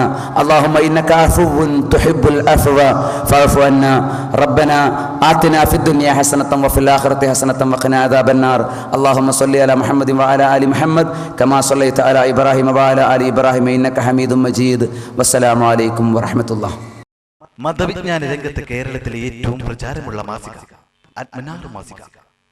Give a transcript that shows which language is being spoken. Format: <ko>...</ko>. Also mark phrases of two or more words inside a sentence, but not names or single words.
<ar>اللهم إنك عفو تحب العفو فاعف عنا. ربنا آتنا في الدنيا حسنة وفي الآخرة حسنة وقنا عذاب النار. اللهم صل على محمد وعلى آل محمد كما صليت على إبراهيم وعلى آل إبراهيم إنك حميد مجيد. والسلام عليكم ورحمة الله.</ar> <ml>മതവിജ്ഞാന രംഗത്ത് കേരളത്തിലെ ഏറ്റവും പ്രചാരമുള്ള മാസിക അൽമനാർ മാസിക.</ml>